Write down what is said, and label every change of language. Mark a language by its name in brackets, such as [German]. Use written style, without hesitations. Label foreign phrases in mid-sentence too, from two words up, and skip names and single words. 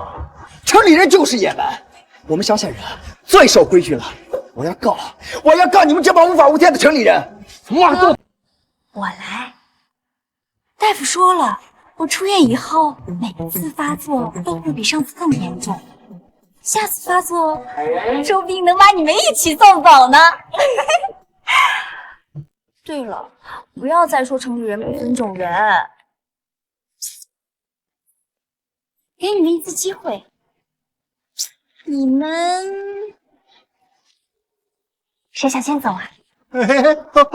[Chinese] 城裡人就是野蠻，我們鄉下人最守規矩了。我要告你們這幫無法無天的城裡人！我來。大夫說了，我出院以後每次發作都會比上次更嚴重，下次發作說不定能把你們一起送走呢。對了，不要再說城裡人不尊重人，給你們一次機會，你們誰想先走啊？